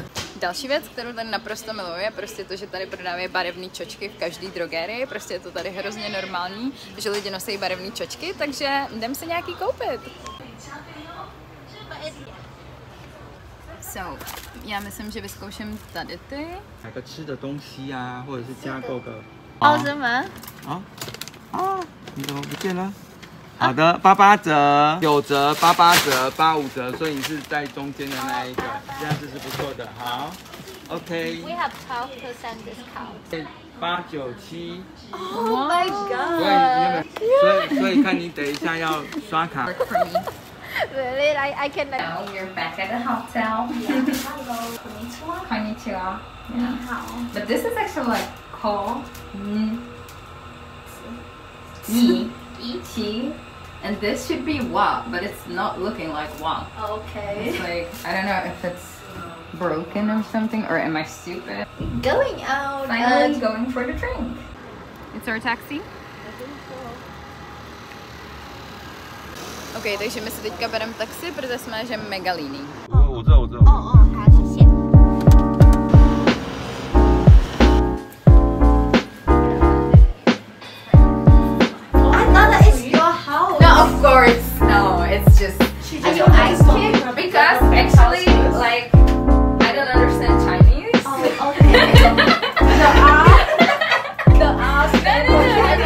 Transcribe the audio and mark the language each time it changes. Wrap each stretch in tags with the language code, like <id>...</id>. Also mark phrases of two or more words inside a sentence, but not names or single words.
<cs>Další věc, kterou tady naprosto miluji, je prostě to, že tady prodávají barevné čočky v každé drogerii. Prostě je to tady hrozně normální, že lidi nosí barevné čočky, takže jdem si nějaký koupit. So, já myslím, že vyzkouším tady ty.</cs> <zh>买个吃的东西啊，或者是加购个。哦，真吗？啊，你怎么不见了？好的，88折、9折、88折、85折，所以你是在中间的那一个，这样子是不错的。好 ，OK。</zh> <en>We have 12% discount. 897。 Oh my</en> <zh>所以看你等一下要刷卡。</zh> <en>Really? I can like. Now we're back at the hotel. Hello. Konnichiwa. Yeah. But this is actually like called Ichi. And this should be wa, but it's not looking like wa. Okay. It's like, I don't know if it's broken or something, or am I stupid? Going out. Finally going for the drink. It's our taxi.</en> <cs>OK, takže my si teďka bereme taxi, protože jsme že mega líní.</cs> <zh>我知道。哦，好，</zh> <en>谢谢。I thought that is your house. No, of course, no. It's just I don't ice kick because actually, like, I don't understand Chinese. Oh, okay. No.</en>